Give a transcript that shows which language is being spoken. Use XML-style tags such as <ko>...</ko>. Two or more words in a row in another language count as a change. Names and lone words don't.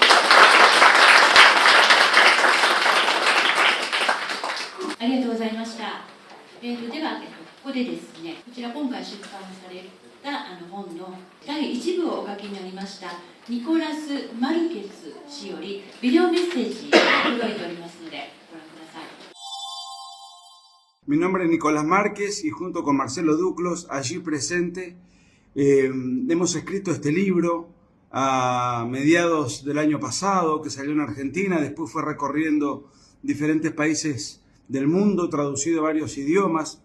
<ja>ありがとうございました。では、ここでですね、こちら今回出版された本の第1部をお書きになりましたニコラス・マルケス氏よりビデオメッセージが届いておりますのでご覧ください。</ja> <es>Mi nombre es Nicolás Márquez y junto con Marcelo Duclos, allí presente, hemos escrito este libro a mediados del año pasado, que salió en Argentina, después fue recorriendo diferentes países del mundo, traducido a varios idiomas.</es>